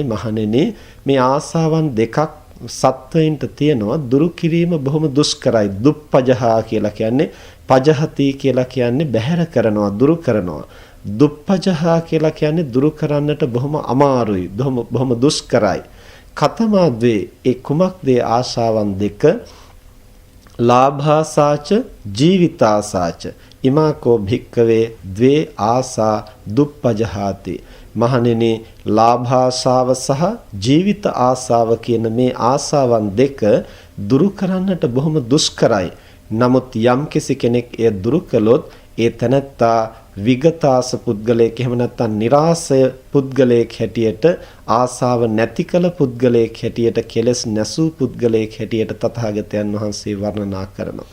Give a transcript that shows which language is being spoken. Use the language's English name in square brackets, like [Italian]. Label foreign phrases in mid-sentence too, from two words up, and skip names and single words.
[Sinhala] මහණෙනි, මේ ආසාවන් දෙකක් සත්වයින්ට තියෙනවා, දුරු කිරීම බොහොම දුෂ්කරයි. දුප්පජහා කියලා කියන්නේ, පජහති කියලා කියන්නේ බැහැර කරනවා, දුරු කරනවා. දුප්පජහා කියලා කියන්නේ දුරු කරන්නට බොහොම අමාරුයි, බොහොම දුෂ්කරයි. කතමාද්වේ, ඒ කුමක්ද ආශාවන් දෙක? [Pali] ලාභාසාච ජීවිතාසාච ඉමාකෝ භික්කවේ ද්වේ ආසා දුප්පජහාති. [Sinhala] මහණෙනි, ලාභාසාව සහ ජීවිත ආසාව කියන මේ ආසාවන් දෙක දුරු කරන්නට බොහොම දුෂ්කරයි. නමුත් යම්කිසි කෙනෙක් එය දුරු කළොත් ඒ තැනැත්තා විගතාස පුද්ගලයෙක්, එහෙම නැත්නම් નિરાසය පුද්ගලයෙක් හැටියට, ආසාව නැති කළ පුද්ගලයෙක් හැටියට, කෙලස් නැසූ පුද්ගලයෙක් හැටියට තථාගතයන් වහන්සේ වර්ණනා කරනවා.